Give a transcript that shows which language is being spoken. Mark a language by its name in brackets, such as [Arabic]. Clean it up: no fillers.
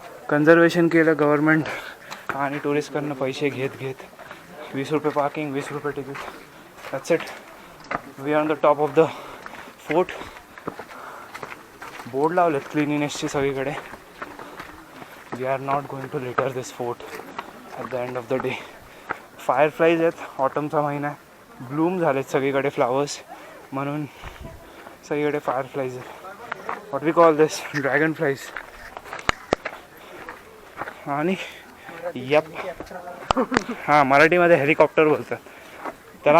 [Marathi] Conservation केलं government आणि टुरिस्टकडनं पैसे घेत 20 रुपये पार्किंग, 20 रुपये ticket. [English] That's it. We are on the top of the fort. [Marathi] Board लावलेत क्लिनिनेसची सगळीकडे. [English] We are not going to litter this fort at the end of the day. [Marathi] फायरफ्लाईज आहेत, ऑटमचा महिना आहे, ब्लूम झालेत सगळीकडे फ्लावर्स, म्हणून सगळीकडे फायरफ्लाईज आहेत. [English] What we call this, dragon flies. [Marathi] आणि यप, हां, मराठीमध्ये हेलिकॉप्टर बोलतात त्याला.